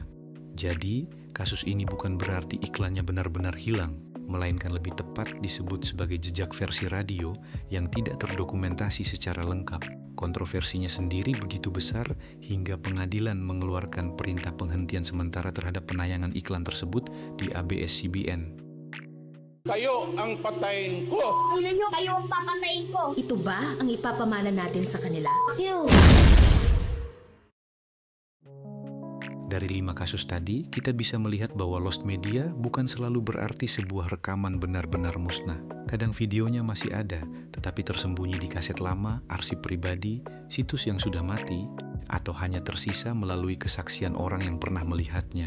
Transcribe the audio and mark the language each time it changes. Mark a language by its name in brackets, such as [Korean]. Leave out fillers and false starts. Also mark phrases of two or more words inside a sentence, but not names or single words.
[Indonesian] Jadi, kasus ini bukan berarti iklannya benar-benar hilang, melainkan lebih tepat disebut sebagai jejak versi radio yang tidak terdokumentasi secara lengkap. Kontroversinya sendiri begitu besar hingga pengadilan mengeluarkan perintah penghentian sementara terhadap penayangan iklan tersebut di ABS-CBN. [Filipino] Kayo ang patayin ko! Ulo nyo, kayo ang papatayin ko! Ito ba ang ipapamana natin sa kanila? Ew. [Indonesian] Dari 5 kasus tadi, kita bisa melihat bahwa [English] lost media [Indonesian] bukan selalu berarti sebuah rekaman benar-benar musnah. Kadang videonya masih ada, tetapi tersembunyi di kaset lama, arsip pribadi, situs yang sudah mati, atau hanya tersisa melalui kesaksian orang yang pernah melihatnya.